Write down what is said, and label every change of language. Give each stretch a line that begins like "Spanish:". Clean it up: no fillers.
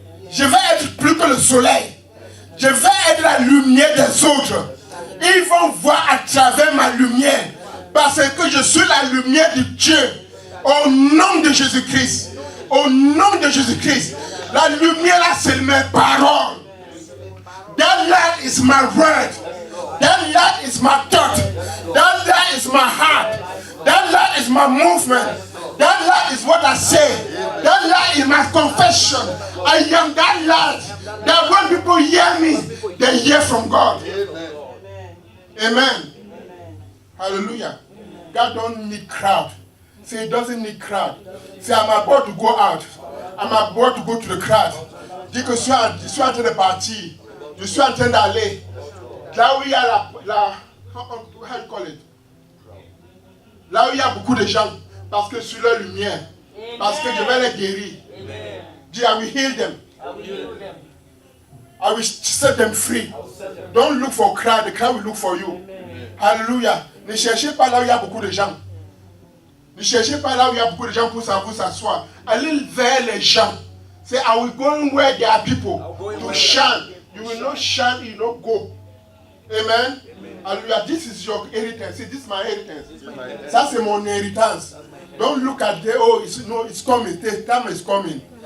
French: Je vais être plus que le soleil. Je vais être la lumière des autres. Ils vont voir à travers ma lumière. Parce que je suis la lumière de Dieu. Au nom de Jésus-Christ. Au nom de Jésus-Christ. La lumière là, c'est mes paroles.
English: That light is my word. That light is my thought. That light is my heart. That light is my movement. That light is what I say. That light is my confession. I am that light. That when people hear me, they hear from God. Amen. Hallelujah. God don't need crowd. Say, He doesn't need crowd. Say, I'm about to go out. I'm about to go to the crowd.
French: Dis que je suis en train de partir. Je suis en train d'aller. Là où il y a
English: how you call it?
French: Là où il y a beaucoup de gens. Parce que sur leur lumière. Parce que je vais les guérir. Dis,
English: I will heal them. I will set them free. Don't look for crowd. The crowd will look for you. Hallelujah.
French: Ne cherchez pas là où il y a beaucoup de gens. Ne cherchez pas là où il y a beaucoup de gens pour s'asseoir. Allez vers les gens.
English: Say, I will go where there are people to shine. You will not shine, you will not go. Amen. Hallelujah. This is your inheritance. See, this is my inheritance. That's mon inheritance. Don't look at the, it's coming. The time is coming.